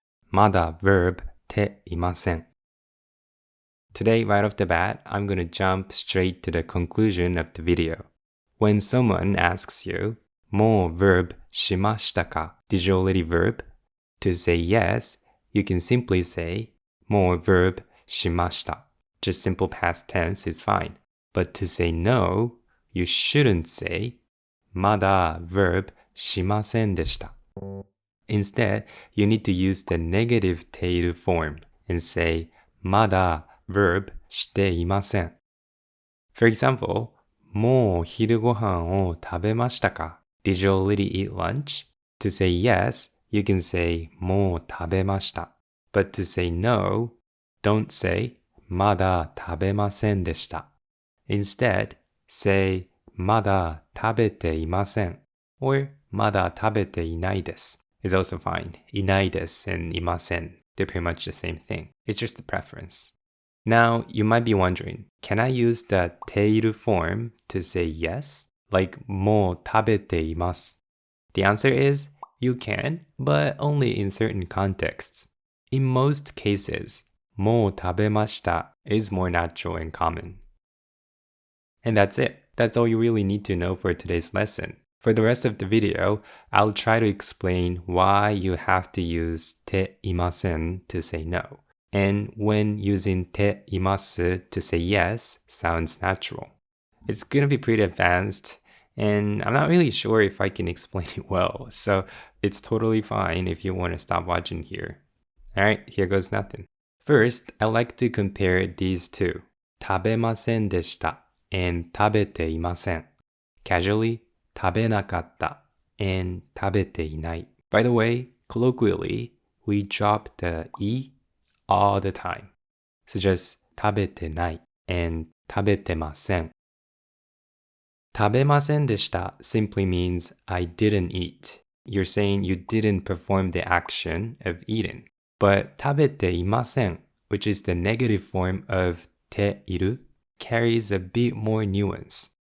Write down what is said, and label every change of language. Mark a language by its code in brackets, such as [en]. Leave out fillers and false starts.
[ja] まだverbていません. [en] Today, right off the bat, I'm going to jump straight to the conclusion of the video. When someone asks you, [ja] もうverb しましたか? [en] Did you already verb? To say yes, you can simply say, [ja] もうverb しました. [en] Just simple past tense is fine. But to say no, you shouldn't say, [ja] まだverb しませんでした. [en] Instead, you need to use the negative ている form and say, [ja] まだverb していません. For example, もう昼ご飯を食べましたか? [en] Did you already eat lunch? To say yes, you can say [ja] もう食べました. [en] But to say no, don't say [ja] まだ食べませんでした. [en] Instead, say [ja] まだ食べていません [en] or [ja] まだ食べていないです [en] is also fine. [ja] いないです [en] and [ja] いません, [en] they're pretty much the same thing. It's just a preference. Now, you might be wondering, can I use the ている form to say yes? Like [ja] もう食べています. [en] The answer is, you can, but only in certain contexts. In most cases, [ja] もう食べました [en] is more natural and common. And that's it. That's all you really need to know for today's lesson. For the rest of the video, I'll try to explain why you have to use ていません to say no. And when using ています to say yes sounds natural. It's going to be pretty advanced, and I'm not really sure if I can explain it well, so it's totally fine if you want to stop watching here. Alright, here goes nothing. First, I like to compare these two. [ja] 食べませんでした [en] and [ja] 食べていません. [en] Casually, [ja] 食べなかった and 食べていない. [en] By the way, colloquially, we drop the い all the time. So just [ja] 食べてない [en] and [ja] 食べてません. 食べませんでした [en] simply means I didn't eat. You're saying you didn't perform the action of eating. But [ja] 食べていません, [en] which is the negative form of ている, carries a bit more nuance.